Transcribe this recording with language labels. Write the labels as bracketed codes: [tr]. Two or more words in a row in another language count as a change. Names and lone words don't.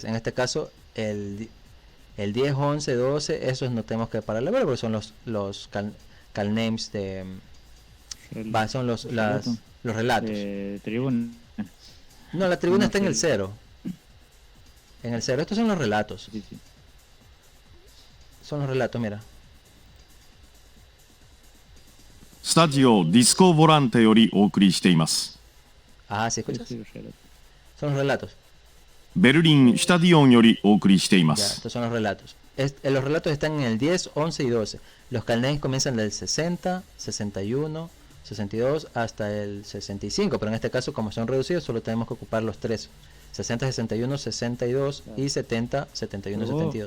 [es] En este caso el 10, 11, 12, esos no tenemos que pararle ver porque son los calnames de... son los relatos. Tribuna. No, la tribuna está en el 0. En el 0. Estos son los relatos. Sí, sí. Son los relatos, mira. [ja] スタジオディスコボランテよりお送りしています。 [es] Ah, ¿sí escuchas? Son los relatos. [ja] ベルリンシュタディオンよりお送りしていま [es] Ya, [ja] す。 [es] estos son los relatos. Los relatos están en el 10, 11 y 12. Los calnames comienzan del 60, 61, 62 hasta el 65. Pero en este caso, como son reducidos, solo tenemos que ocupar los 3. 60, 61, 62 y 70, 71, 72.